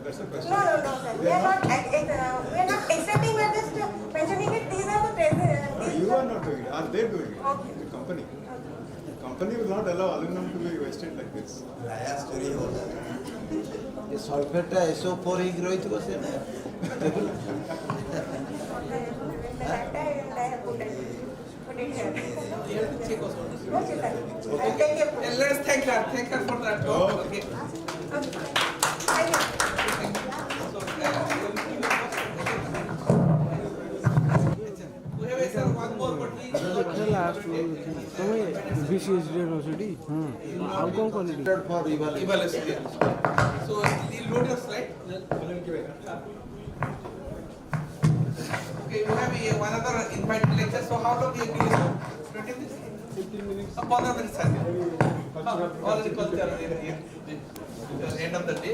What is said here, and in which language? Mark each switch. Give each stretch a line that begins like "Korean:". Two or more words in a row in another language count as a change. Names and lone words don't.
English: That's the question. No, sir. We are not accepting. We are just mentioning it. These are the present. You are not doing it. Are they doing it? Okay. The company. The company will not allow aluminum to be wasted like this. The sulfate
Odia: SO4 ହେଇକି ରହିଥିବ ସେ ନା
English: Let's thank her for that talk. Okay. We have sir one more but
Odia: ତମେ BCSD ର ସେଠି ଆଉ କଣ କଲି
English: for evaluation. So load your slide. Okay, we have one other invited lecture. So how long you give? 20 minutes? 15 minutes. 15 minutes. Already culture end of the day.